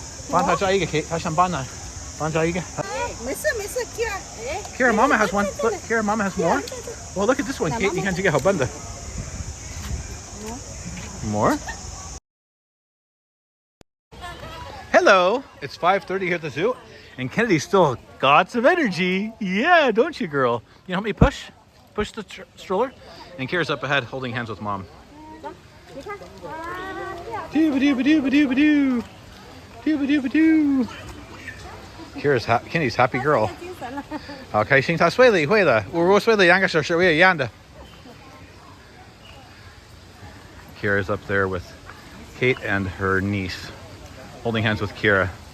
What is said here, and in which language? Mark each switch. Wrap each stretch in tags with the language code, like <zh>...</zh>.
<zh>帮他摘一个 Kate， 他想帮他摘一个。没事</zh> <en>Kara, Mama has one. Look, Kara, Mama has more. Well, look at this one, Kate.</en> <zh>你看这个好笨的。</zh> <en>More? Hello, it's 5:30 here at the zoo, and Kennedy's still got some energy. Yeah, don't you, girl? You help me push the stroller? And Kara's up ahead holding hands with Mom. Doo-ba-doo-ba-doo-ba-doo-ba-doo. Doo-ba-doo-ba-doo. Kennedy's happy girl.</en> <zh>好开心，她睡了一会了，我睡了2个小时，我也一样的。</zh> <en>Kira's up there with Kate and her niece, holding hands with Kira.</en>